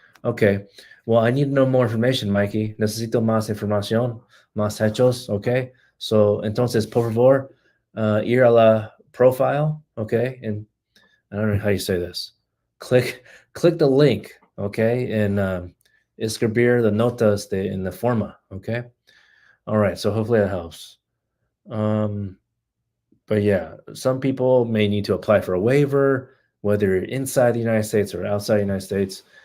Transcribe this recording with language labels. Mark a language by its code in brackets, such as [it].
[en] Okay, well, I need to know more information, Mikey. [es] Necesito más información, más hechos, okay? [en] So, [es] entonces, por favor, ir a la profile, okay? [en] And I don't know how you say this. Click the link, okay? And [es] escribir [en] the [es] notas [en] in the [es] forma, [en] okay? All right, so hopefully that helps. But yeah, some people may need to apply for a waiver, whether you're inside the United States or outside the United States.